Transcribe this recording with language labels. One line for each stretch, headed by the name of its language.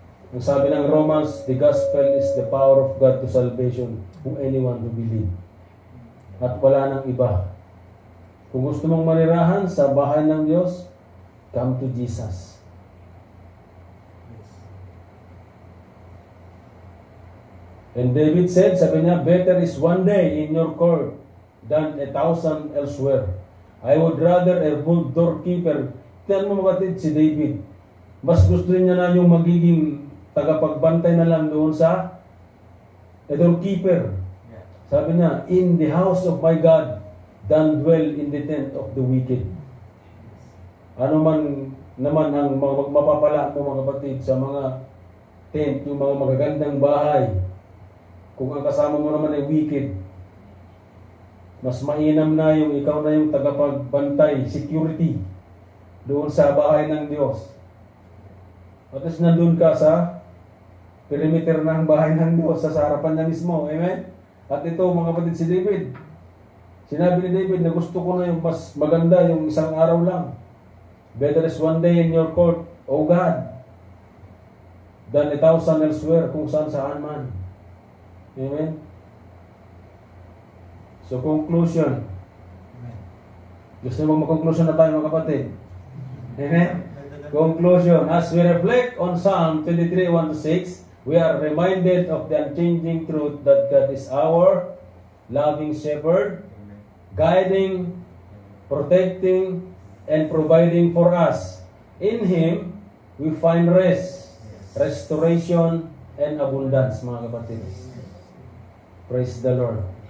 Filipino: Ang sabi ng
English: Romans, the gospel is the power of God to salvation to anyone who believe.
Filipino: At wala nang iba. Kung gusto mong manirahan sa bahay ng Diyos,
English: come to Jesus. And David said,
Filipino: sabi niya,
English: better is one day in your court than 1,000 elsewhere. I would rather a good doorkeeper.
Filipino: Tiyan mo, mga kapatid, si David. Mas gusto niya na yung magiging tagapagbantay na lang doon sa doorkeeper. Sabi niya,
English: in the house of my God, than dwell in the tent of the wicked.
Filipino: Ano man naman ang mapapala mo, mga kapatid, sa mga tent, yung mga magagandang bahay, kung ang kasama mo naman ay wicked, mas mainam na yung ikaw na yung tagapagbantay, security, doon sa bahay ng Diyos. At least nandun ka sa perimeter ng bahay ng Diyos, sa harapan niya mismo. Amen? At ito, mga kapatid, si David, sinabi ni David na gusto ko na yung mas maganda, yung isang araw lang.
English: Better is one day in your court, O God, than 1,000 elsewhere,
Filipino: kung saan man. Amen?
English: So, conclusion.
Filipino: Gusto mo mag-conclusion na tayo, mga kapatid?
English: Amen? Conclusion. As we reflect on Psalm 23, 1-6, we are reminded of the unchanging truth that God is our loving shepherd, guiding, protecting, and providing for us. In Him, we find rest, restoration, and abundance,
Filipino: mga kapatid.
English: Praise the Lord.